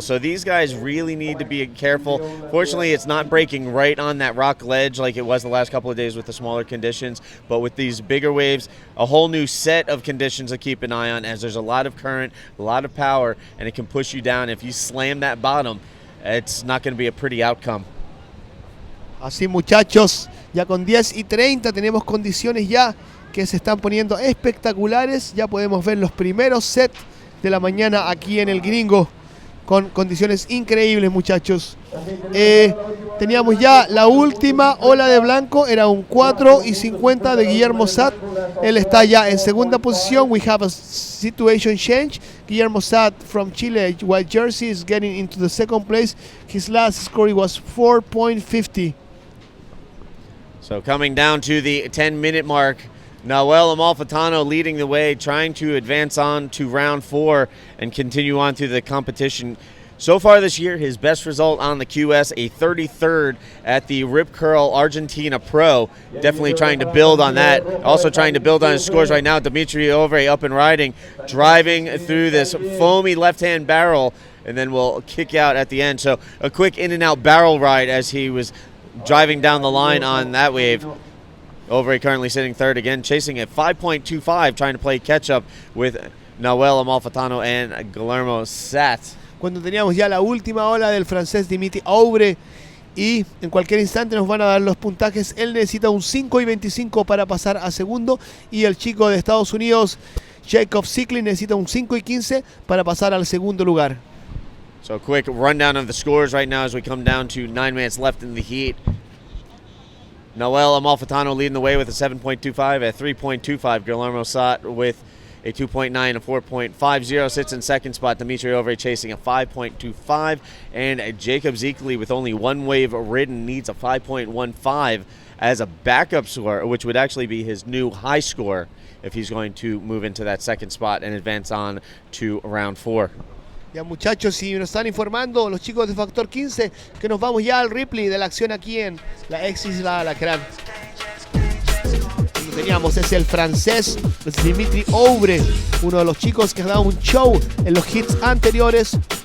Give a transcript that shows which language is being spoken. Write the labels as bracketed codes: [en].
[en] So these guys really need to be careful. Fortunately, it's not breaking right on that rock ledge like it was the last couple of days with the smaller conditions. But with these bigger waves, a whole new set of conditions to keep an eye on, as there's a lot of current, a lot of power, and it can push you down. If you slam that bottom, it's not going to be a pretty outcome. [es] Así, muchachos, ya con 10:30 tenemos condiciones ya que se están poniendo espectaculares. Ya podemos ver los primeros sets de la mañana aquí en el Gringo con condiciones increíbles, muchachos. Teníamos ya la última ola de blanco, era un 4:50 de Guillermo Satt. Él está ya en segunda posición. [en] We have a situation change. Guillermo Satt from Chile, white jersey, is getting into the second place. His last score was 4.50. So coming down to the 10-minute mark, Noel Amalfitano leading the way, trying to advance on to round 4 and continue on through the competition. So far this year, his best result on the QS, a 33rd at the Rip Curl Argentina Pro. Definitely trying to build on that. Also trying to build on his scores right now. Dimitri Ovre up and riding, driving through this foamy left-hand barrel, and then will kick out at the end. So a quick in-and-out barrel ride as he was driving down the line on that wave. Ovre currently sitting third again, chasing at 5.25, trying to play catch-up with Noel Amalfitano and Guillermo Satt. [es] Cuando teníamos ya la última ola del francés Dimitri Ovre, y en cualquier instante nos van a dar los puntajes. Él necesita un 5.25 para pasar a segundo, y el chico de Estados Unidos, Jacob Sicklin, necesita un 5.15 para pasar al segundo lugar. [en] So quick rundown of the scores right now as we come down to 9 minutes left in the heat. Noel Amalfitano leading the way with a 7.25, a 3.25. Guillermo Satt with a 2.9, a 4.50. Sits in second spot. Dimitri Ovre chasing a 5.25. And Jacob Zekeli with only one wave ridden needs a 5.15 as a backup score, which would actually be his new high score if he's going to move into that second spot and advance on to round 4. [es] Ya, muchachos, si nos están informando los chicos de Factor 15 que nos vamos ya al replay de la acción aquí en la ex Isla Alacrán. Lo teníamos, es el francés, es Dimitri Ovre, uno de los chicos que ha dado un show en los hits anteriores.